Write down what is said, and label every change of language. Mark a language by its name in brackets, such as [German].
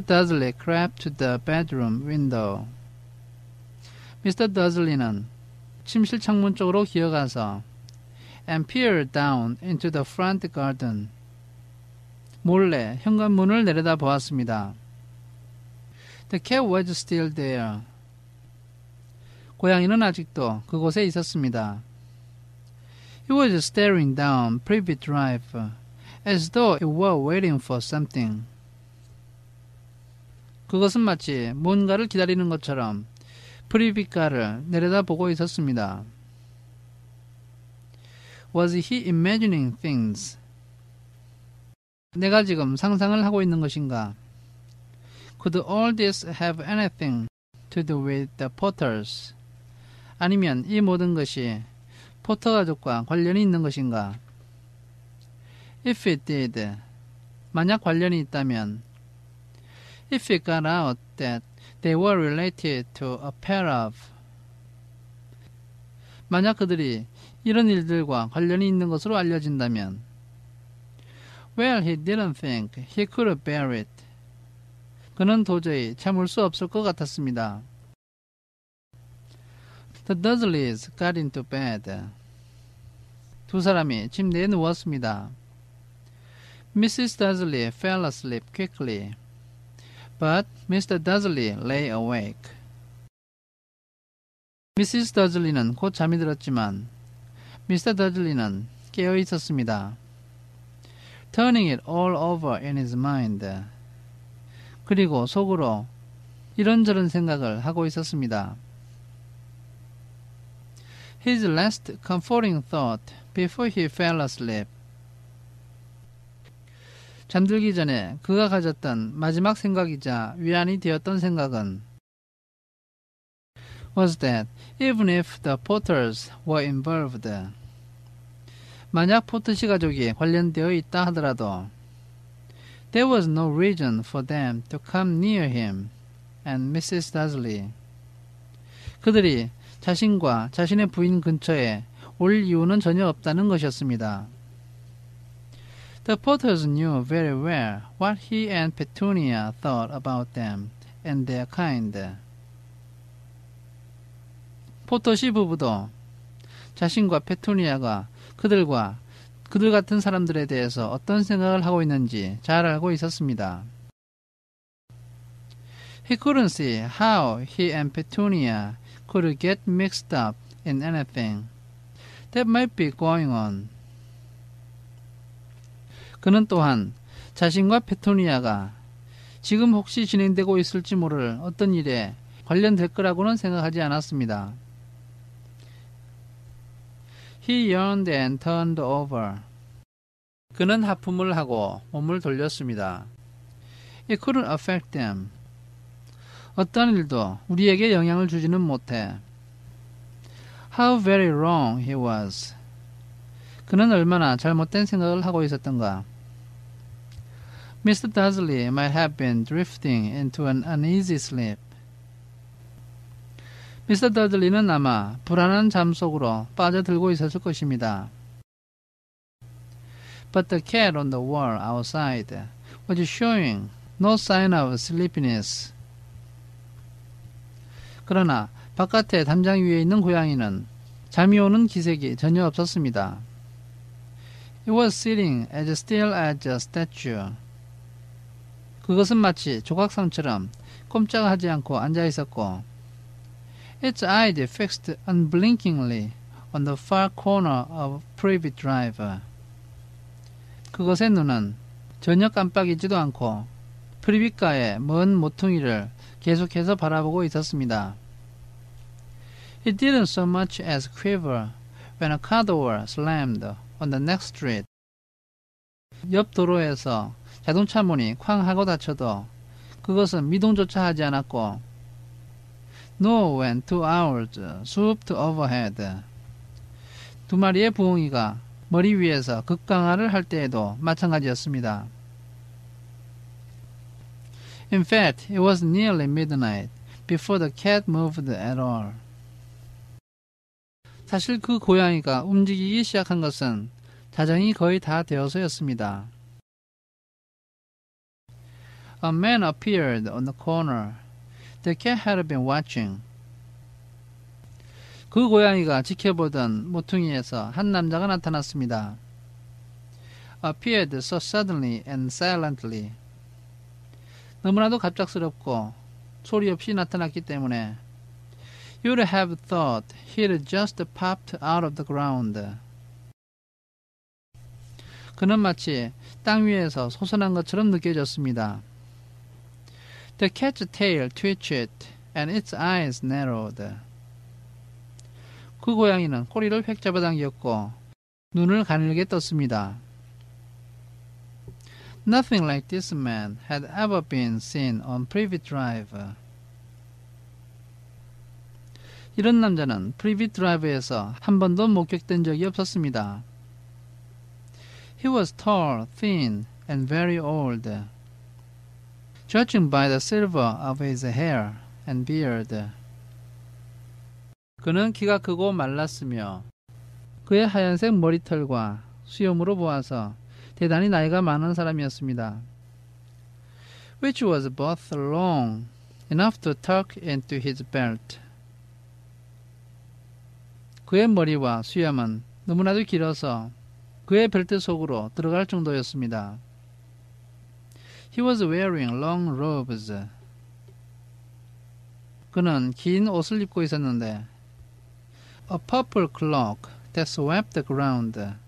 [English] Dudley crept to the bedroom window. [Korean] 미스터 더즐리는 침실 창문 쪽으로 기어가서 [English] and peered down into the front garden. [Korean] 몰래 현관문을 내려다 보았습니다. [English] The cat was still there. [Korean] 고양이는 아직도 그곳에 있었습니다. [English] It was staring down Privet Drive as though it were waiting for something. [Korean] 그것은 마치 뭔가를 기다리는 것처럼 프리빗가를 내려다보고 있었습니다. [English] Was he imagining things? [Korean] 내가 지금 상상을 하고 있는 것인가? [English] Could all this have anything to do with the Potters? [Korean] 아니면 이 모든 것이 포터 가족과 관련이 있는 것인가? [English] If it did, [Korean] 만약 관련이 있다면 [English] If it got out that they were related to a pair of [Korean] 만약 그들이 이런 일들과 관련이 있는 것으로 알려진다면 [English] Well, he didn't think he could bear it. [Korean] 그는 도저히 참을 수 없을 것 같았습니다. [English] The Dudsleys got into bed. [Korean] 두 사람이 침대에 누웠습니다. [English] Mrs. Dudley fell asleep quickly, but Mr. Dudley lay awake. [Korean] 미시스 더즐리는 곧 잠이 들었지만 미스터 더즐리는 깨어 있었습니다. [English] Turning it all over in his mind. [Korean] 그리고 속으로 이런저런 생각을 하고 있었습니다. [English] His last comforting thought before he fell asleep. [Korean] 잠들기 전에 그가 가졌던 마지막 생각이자 위안이 되었던 생각은 [English] was that even if the Potters were involved, [Korean] 만약 포터시 가족이 관련되어 있다 하더라도 [English] there was no reason for them to come near him and Mrs. Dudley. [Korean] 그들이 자신과 자신의 부인 근처에 올 이유는 전혀 없다는 것이었습니다. [English] The Potters knew very well what he and Petunia thought about them and their kind. [Korean] 포터시 부부도 자신과 페투니아가 그들 같은 사람들에 대해서 어떤 생각을 하고 있는지 잘 알고 있었습니다. [English] He couldn't see how he and Petunia could get mixed up in anything that might be going on. [Korean] 그는 또한 자신과 페투니아가 지금 혹시 진행되고 있을지 모를 어떤 일에 관련될 거라고는 생각하지 않았습니다. [English] He yawned and turned over. [Korean] 그는 하품을 하고 몸을 돌렸습니다. [English] It couldn't affect them. [Korean] 어떤 일도 우리에게 영향을 주지는 못해. [English] How very wrong he was. [Korean] 그는 얼마나 잘못된 생각을 하고 있었던가. [English] Mr. Dudley might have been drifting into an uneasy sleep. [Korean] 미스터 더들리는 아마 불안한 잠 속으로 빠져들고 있었을 것입니다. [English] But the cat on the wall outside was showing no sign of sleepiness. [Korean] 그러나 바깥에 담장 위에 있는 고양이는 잠이 오는 기색이 전혀 없었습니다. [English] It was sitting as still as a statue. [Korean] 그것은 마치 조각상처럼 꼼짝하지 않고 앉아 있었고, [English] its eyes fixed unblinkingly on the far corner of Privet Drive. [Korean] 그것의 눈은 전혀 깜빡이지도 않고 프리빗가의 먼 모퉁이를 계속해서 바라보고 있었습니다. [English] It didn't so much as quiver when a car door slammed on the next street. [Korean] 옆 도로에서 자동차 문이 쾅 하고 닫혀도 그것은 미동조차 하지 않았고, [English] nor when two owls swooped overhead. [Korean] 두 마리의 부엉이가 머리 위에서 급강하를 할 때에도 마찬가지였습니다. [English] In fact, it was nearly midnight before the cat moved at all. [Korean] 사실 그 고양이가 움직이기 시작한 것은 자정이 거의 다 되어서였습니다. [English] A man appeared on the corner. The cat had been watching. [Korean] 그 고양이가 지켜보던 모퉁이에서 한 남자가 나타났습니다. [English] Appeared so suddenly and silently. [Korean] 너무나도 갑작스럽고 소리 없이 나타났기 때문에 [English] You'd have thought he'd just popped out of the ground. [Korean] 그는 마치 땅 위에서 솟아난 것처럼 느껴졌습니다. [English] The cat's tail twitched and its eyes narrowed. [Korean] 그 고양이는 꼬리를 획 잡아당겼고 눈을 가늘게 떴습니다. [English] Nothing like this man had ever been seen on Privet Drive. [Korean] 이런 남자는 프리빗 드라이브에서 한 번도 목격된 적이 없었습니다. [English] He was tall, thin, and very old. Judging by the silver of his hair and beard. [Korean] 그는 키가 크고 말랐으며 그의 하얀색 머리털과 수염으로 보아서 대단히 나이가 많은 사람이었습니다. [English] Which was both long enough to tuck into his belt. [Korean] 그의 머리와 수염은 너무나도 길어서 그의 벨트 속으로 들어갈 정도였습니다. [English] He was wearing long robes. [Korean] 그는 긴 옷을 입고 있었는데 [English] A purple cloak that swept the ground.